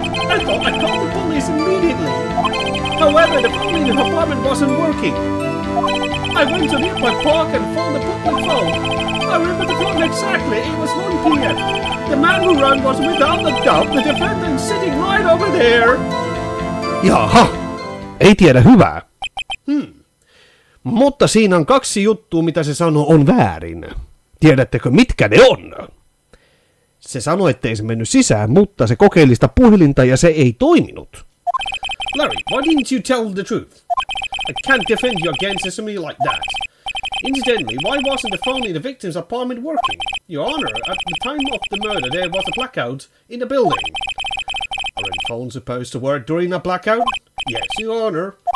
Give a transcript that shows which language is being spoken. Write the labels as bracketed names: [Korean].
[English] I thought I'd call the police immediately. However, the phone in the apartment wasn't working. I went to nearby park and found the public phone. I remember the time exactly. It was 1 p.m. The man who ran was without a doubt the defendant sitting right over there. [Finnish] Jaha, ei tiedä hyvää. Mutta siinä on 2 juttua, mitä se sanoo on väärin. Tiedättekö, mitkä ne on? Se sanoi, ettei se mennyt sisään, mutta se kokeili sitä puhelinta ja se ei toiminut. [English] Larry, why didn't you tell the truth? I can't defend you against somebody like that. Incidentally, why wasn't the phone in the victim's apartment working? Your Honor, at the time of the murder there was a blackout in the building. Are any phones supposed to work during a blackout? Yes, Your Honor.